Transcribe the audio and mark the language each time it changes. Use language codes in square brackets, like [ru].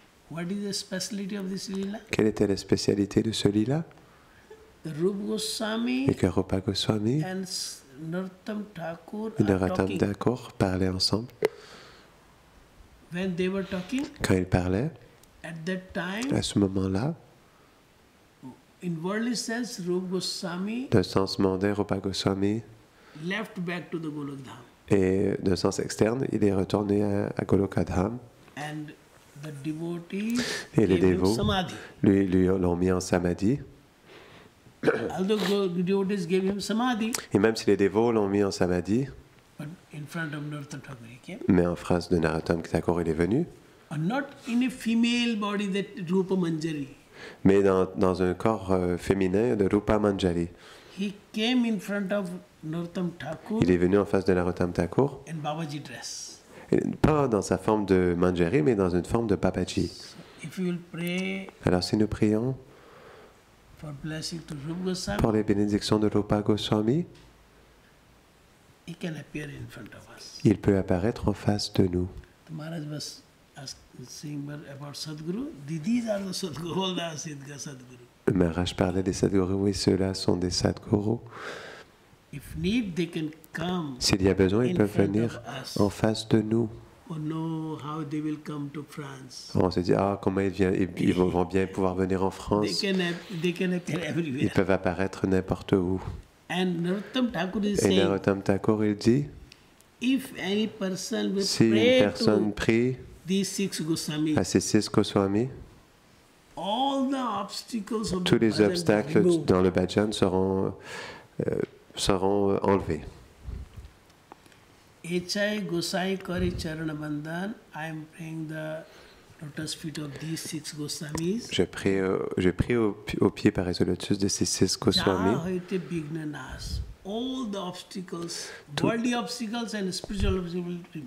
[en] What is the speciality of this lila? [fr] Quelle était la spécialité de ce lit-là? [en] The Rupa Goswami [fr] Et que Rupa Goswami [en] and Narottam Thakur [fr] et [en] are [fr] Narottam [en] talking. [fr] Thakur parlaient ensemble. [en] When they were talking, [fr] Quand ils parlaient, [en] at that time, [fr] à ce moment-là, [en] in worldly sense, Rupa Goswami [fr] d'un sens mondain, Rupa Goswami, [en] left back to the Golok Dham. [fr] et d'un sens externe, il est retourné à Golokadham. [en] And the devotees [fr] Et les [en] gave him [fr] dévots [en] samadhi. [fr] lui l'ont mis en samadhi. [en] Although the devotees gave him samadhi, [fr] Et même si les dévots l'ont mis en samadhi, [en] but in front of Narottam Thakur he came. [fr] mais en face de Narottam Thakur, il est venu, [en] Not in a female body that Rupa Manjari. [fr] mais dans un corps féminin de Rupa Manjari. [en] He came in front of Narottam Thakur [fr] Il est venu en face de Narottam Thakur, [en] in Babaji dress. [fr] et pas dans sa forme de Manjari, mais dans une forme de Babaji. [en] So if you will pray [fr] Alors si nous prions [en] for blessing to Rupa Goswami, [fr] pour les bénédictions de Rupa Goswami, [en] he can appear in front of us. [fr] il peut apparaître en face de nous. [en] The Maharaj was saying about Sadguru. These are the Sadguru, all the Siddha Sadguru. [fr] Le Maharaj parlait des Sadgurus, oui, ceux-là sont des Sadgurus. [en] If need, they can come. [fr] S'il y a besoin, ils [en] in [fr] peuvent [en] front [fr] venir [en] of us. [fr] en face de nous. [en] Oh no, how they will come to France. [fr] On se dit, ah, comment ils vont bien pouvoir venir en [en] They [fr] France. [en] can appear [fr] Ils [en] everywhere. [fr] peuvent apparaître n'importe où. [en] And Narottam Thakur is [fr] Et [en] saying, [fr] Narottam Thakur, il dit, [en] if any person will [fr] si une [en] pray [fr] personne [en] to [fr] prie [en] these 6 Goswamis, [fr] à ces 6 Goswamis, [en] all the obstacles of [fr] tous [en] the [fr] les [en] bhajan [fr] obstacles [en] are removed. [fr] dans le bhajan seront enlevés. [bn] Echai Gosai Kari Charana Bandhan, [en] I am praying the lotus feet of these 6 Goswamis. [fr] Je prie au pied par le lotus de ces 6 Goswamis. [bn] Jaha hoite bigna nas. [en] All the obstacles, worldly obstacles and spiritual obstacles will remove.